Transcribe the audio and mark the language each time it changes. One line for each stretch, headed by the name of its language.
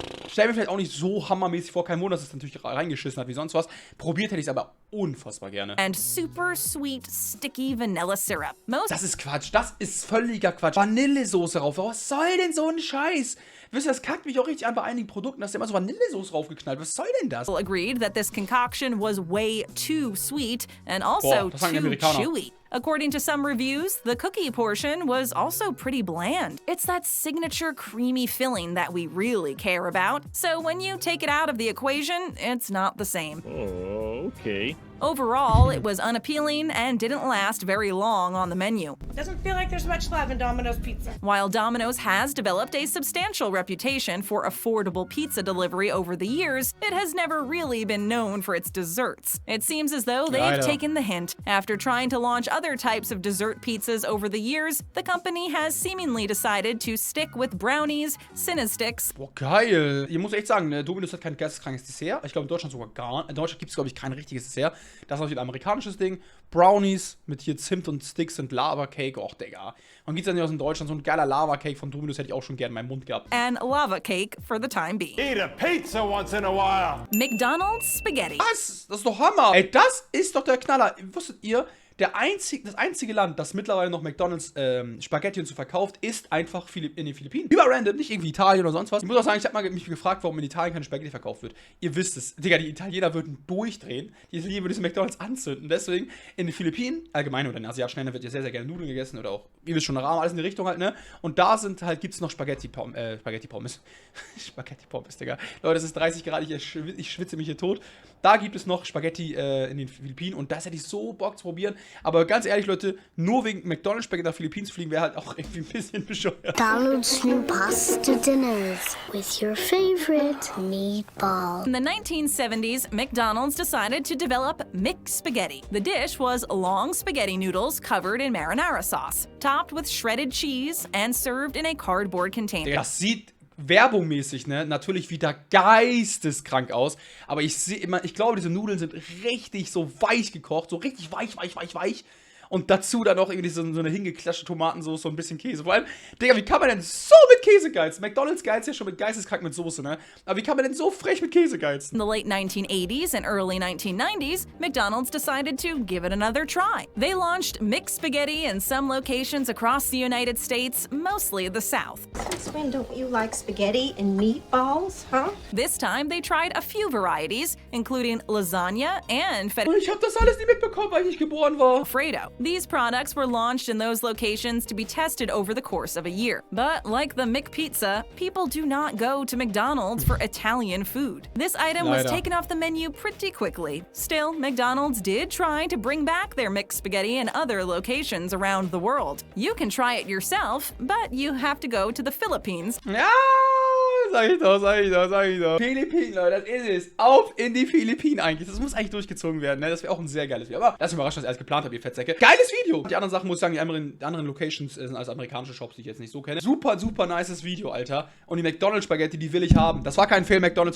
German: Stell mir vielleicht auch nicht so hammermäßig vor, kein Wunder, dass es natürlich reingeschissen hat wie sonst was. Probiert hätte ich es aber unfassbar gerne.
English: And super sweet, sticky vanilla syrup. Most
German: Das ist Quatsch, das ist völliger Quatsch. Vanillesoße rauf, was soll denn so ein Scheiß? Wisst ihr, das kackt mich auch richtig an bei einigen Produkten, dass da immer so Vanillesoße raufgeknallt. Was soll denn das?
English: agreed that this concoction was way too sweet and also
German: Boah, das sagen die
English: too
German: Amerikaner.
English: chewy. According to some reviews, the cookie portion was also pretty bland. It's that signature creamy filling that we really care about. So when you take it out of the equation, it's not the same. Okay. Overall, it was unappealing and didn't last very long on the menu. Doesn't feel like there's much love in Domino's Pizza. While Domino's has developed a substantial reputation for affordable pizza delivery over the years, it has never really been known for its desserts. It seems as though they've
German: Leider.
English: taken the hint. After trying to launch other types of dessert pizzas over the years, the company has seemingly decided to stick with brownies, Cinnasticks,
German: Boah, geil. Ich muss echt sagen, ne, Domino's hat kein geisteskrankes Dessert. Ich glaube, in Deutschland sogar gar nicht. In Deutschland gibt es, glaube ich, kein richtiges Dessert. Das ist auch wieder ein amerikanisches Ding. Brownies mit hier Zimt und Sticks und Lava Cake. Och, Digga. Und gibt's ja nicht aus in Deutschland. So ein geiler Lava Cake von Domino's hätte ich auch schon gerne in meinem Mund gehabt.
English: and lava cake for the time being. Eat a pizza once in a while. McDonald's spaghetti.
German: Was? Das ist doch Hammer. Ey, das ist doch der Knaller. Wusstet ihr, das einzige Land, das mittlerweile noch McDonald's Spaghetti und so verkauft, ist einfach in den Philippinen. Über random, nicht irgendwie Italien oder sonst was. Ich muss auch sagen, ich habe mich gefragt, warum in Italien keine Spaghetti verkauft wird. Ihr wisst es. Digga, die Italiener würden durchdrehen. Die lieben diese McDonald's anzünden. Deswegen in den Philippinen, allgemein oder in asiatischen Ländern wird ja sehr, sehr gerne Nudeln gegessen oder auch, ihr wisst schon, Rahmen, alles in die Richtung halt, ne? Und da gibt es noch Spaghetti-Pommes. Spaghetti-Pommes, Digga. Leute, es ist 30 Grad, ich schwitze mich hier tot. Da gibt es noch Spaghetti in den Philippinen und das hätte ich so Bock zu probieren. Aber ganz ehrlich, Leute, nur wegen McDonald's Spaghetti nach Philippinen zu fliegen, wäre halt auch irgendwie ein bisschen bescheuert.
English: McDonald's new pasta dinners with your favorite meatball. In the 1970s, McDonald's decided to develop McSpaghetti. The dish was long spaghetti noodles covered in marinara sauce, topped with shredded cheese and served in a cardboard container.
German: Das sieht werbungmäßig, ne, natürlich wieder geisteskrank aus, aber ich glaube, diese Nudeln sind richtig so weich gekocht, so richtig weich. Und dazu dann noch irgendwie so eine hingeklatschte Tomatensauce und ein bisschen Käse. Vor allem, Digga, wie kann man denn so mit Käse geizen? McDonald's geizt ja schon mit geisteskrank mit Soße, ne? Aber wie kann man denn so frech mit Käse geizen?
English: In the late 1980s and early 1990s, McDonald's decided to give it another try. They launched McSpaghetti in some locations across the United States, mostly the South. When don't you like spaghetti and meatballs, huh? This time, they tried a few varieties, including lasagna and
German: Und ich hab das alles nie mitbekommen, weil ich nicht geboren war.
English: Alfredo. These products were launched in those locations to be tested over the course of a year. But like the McPizza, people do not go to McDonald's for Italian food. This item was taken off the menu pretty quickly. Still, McDonald's did try to bring back their McSpaghetti in other locations around the world. You can try it yourself, but you have to go to the Philippines.
German: Ja, sag ich doch. Philippinen, Leute, das ist es. Auf in die Philippinen eigentlich. Das muss eigentlich durchgezogen werden, ne? Das wäre auch ein sehr geiles Video. Aber das ist überraschend, dass ich alles geplant habe, ihr Fettsäcke. Geiles Video! Die anderen Sachen, muss ich sagen, die anderen Locations sind alles amerikanische Shops, die ich jetzt nicht so kenne. Super, super nices Video, Alter. Und die McDonald's-Spaghetti, die will ich haben. Das war kein Fail, McDonald's.